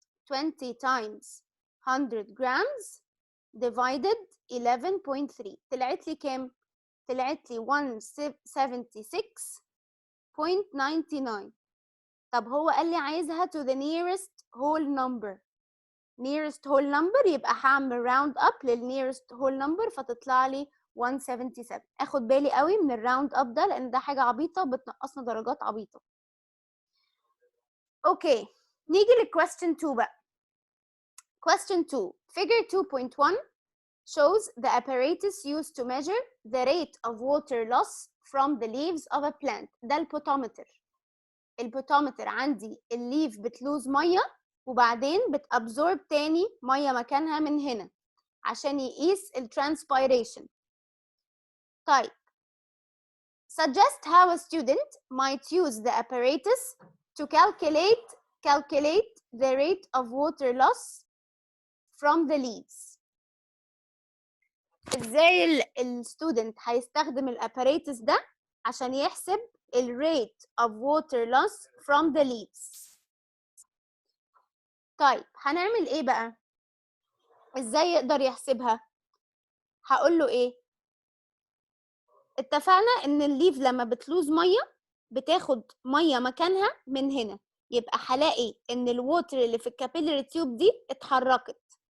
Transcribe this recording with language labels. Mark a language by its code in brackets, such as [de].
[en] 20 times 100 grams divided 11.3 [ar] طلعت لي كام؟ طلعت لي 176.99. طب هو قال لي عايزها [en] to the nearest whole number. nearest whole number يبقى هعمل round up لل nearest whole number [ar] فتطلع لي 177. اخد بالي قوي من الراوند اب ده لان ده حاجه عبيطه بتنقصنا درجات عبيطه. اوكي، نيجي للكويستشن 2 بقى. [en] question 2 figure 2.1 shows the apparatus used to measure the rate of water loss from the leaves of a plant. [ar] ده البوتومتر. البوتومتر عندي الليف بتلوز ميه وبعدين بتابزورب تاني ميه مكانها من هنا عشان يقيس الترانسبيريشن. [en] طيب suggest how a student might use the apparatus to calculate the rate of water loss from the leaves. [ar] ازاي الستودنت هيستخدم الاباريتس ده عشان يحسب ال [en] rate of water loss from the leaves؟ [ar] طيب هنعمل ايه بقى؟ ازاي يقدر يحسبها؟ هقول له ايه؟ اتفقنا ان الليف لما بتلوز ميه بتاخد ميه مكانها من هنا، يبقى هلاقي ان الووتر اللي في الكابيلاري تيوب دي اتحركت.